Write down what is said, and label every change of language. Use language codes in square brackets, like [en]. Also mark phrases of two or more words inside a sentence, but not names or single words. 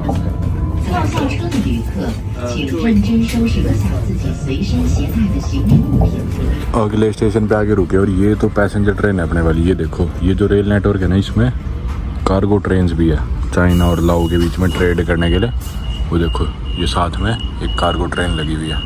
[zh] 在下车的旅客，请认真收拾和下自己随身携带的行李物品。 [hi] अगले स्टेशन पे आके रुके और ये तो [en] passenger train [hi] है अपने वाली। ये देखो ये जो [en] rail network [hi] है ना, इसमें [en] cargo trains [hi] भी है चाइना और लाओ के बीच में ट्रेड करने के लिए। वो देखो ये साथ में एक [en] cargo train [hi] लगी हुई है।